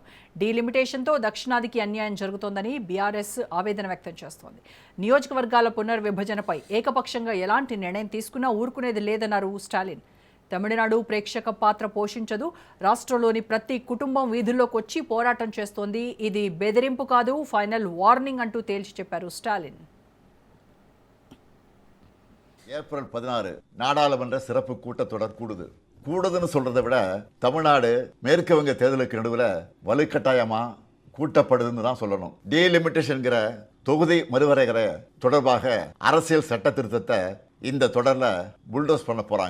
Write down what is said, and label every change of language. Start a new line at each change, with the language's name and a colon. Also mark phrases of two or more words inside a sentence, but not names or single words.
Telugu: డీలిమిటేషన్తో దక్షిణాదికి అన్యాయం జరుగుతోందని బీఆర్ఎస్ ఆవేదన వ్యక్తం చేస్తోంది. నియోజకవర్గాల పునర్విభజనపై ఏకపక్షంగా ఎలాంటి నిర్ణయం తీసుకున్నా ఊరుకునేది లేదన్నారు స్టాలిన్. తమిళనాడు ప్రేక్షక పాత్ర పోషించదు. రాష్ట్రంలోని ప్రతి కుటుంబం వీధుల్లోకి వచ్చి పోరాటం చేస్తోంది. ఇది బెదిరింపు కాదు,
English: final warning
Telugu: అంటూ తేల్చి చెప్పారు ஸ்டாலின்.
Tamil: ஏப்ரல் 16 நாடாளுமன்ற சிறப்பு கூட்டத்தொடர் கூடுதுன்னு சொல்றதை விட தமிழ்நாடு மேற்கு வங்க தேர்தலுக்கு நடுவில் வலுக்கட்டாயமா கூட்டப்படுதுன்னு தான் சொல்லணும். டீலிமிட்டேஷன்கிற தொகுதி மறுவரைகிற தொடர்பாக அரசியல் சட்ட திருத்தத்தை இந்த தொடர்ல புல்டோஸ் பண்ண போறாங்க.